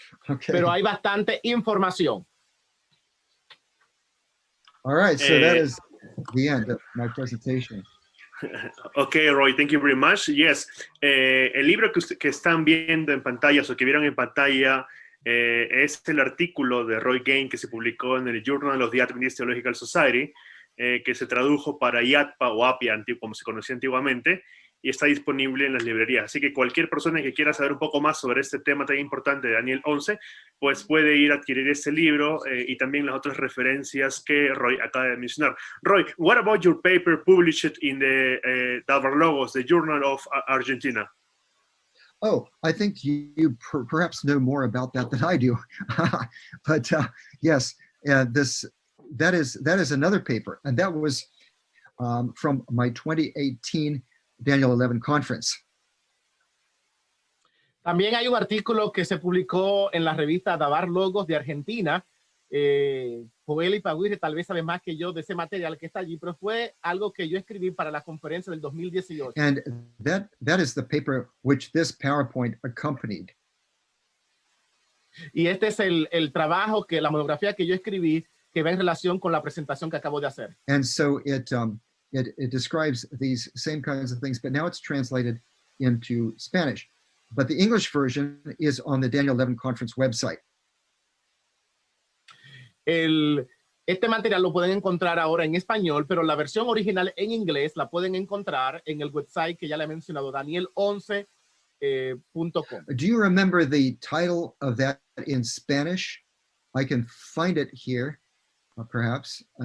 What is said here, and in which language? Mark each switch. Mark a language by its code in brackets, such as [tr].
[en] Okay. [es] pero hay bastante información. [en] All right, so that is the end of my presentation. Okay, Roy, thank you very much. [es] Yes, el libro que están viendo en pantallas o que vieron en pantalla es el artículo de Roy Gane que se publicó en el Journal of the Adventist Theological Society, que se tradujo para IATPA o APIA, como se conocía antiguamente, y está disponible en las librerías. Así que cualquier persona que quiera saber un poco más sobre este tema tan importante de Daniel 11, pues puede ir a adquirir este libro y también las otras referencias que Roy acaba de mencionar. [en] Roy, what about your paper published in the Davarlogos, the Journal of Argentina? Oh, I think you perhaps know more about that than I do. But yes, that is another paper, and that was from my 2018 Daniel 11 conference. [es] También hay un artículo que se publicó en la revista Davarlogos de Argentina. Joel y Paguire tal vez saben más que yo de ese material que está allí, pero fue algo que yo escribí para la conferencia del 2018. [en] And that is the paper which this PowerPoint accompanied. [es] Y este es el trabajo, la monografía que yo escribí, que va en relación con la presentación que acabo de hacer. [en] And so it describes these same kinds of things, but now it's translated into Spanish. But the English version is on the Daniel 11 conference website. [es] Este material lo pueden encontrar ahora en español, pero la versión original en inglés la pueden encontrar en el website que ya le he mencionado, daniel11.com. [en] Do you remember the title of that in Spanish? I can find it here, perhaps.